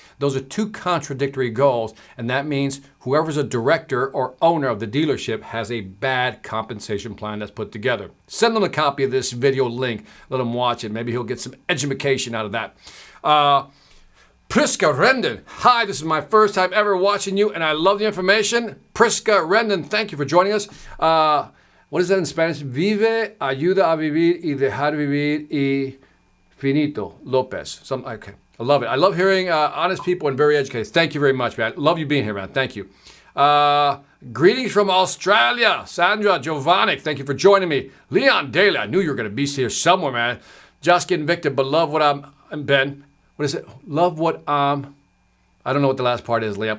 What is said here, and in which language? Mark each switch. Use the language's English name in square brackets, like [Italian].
[English] Those are two contradictory goals, and that means whoever's a director or owner of the dealership has a bad compensation plan that's put together. Send them a copy of this video link. Let him watch it. Maybe he'll get some education out of that. Priska Rendon. Hi, this is my first time ever watching you, and I love the information. Priska Rendon, thank you for joining us. What is that in Spanish? [Spanish] Vive, ayuda a vivir y dejar vivir y finito. [English] Lopez. Okay. I love it. I love hearing honest people and very educated. Thank you very much, man. Love you being here, man. Thank you. Greetings from Australia. Sandra Jovanic, thank you for joining me. Leon Daly, I knew you were going to be here somewhere, man. Just getting Victor, but love what I'm Ben. What is it? Love what I don't know what the last part is, Leon.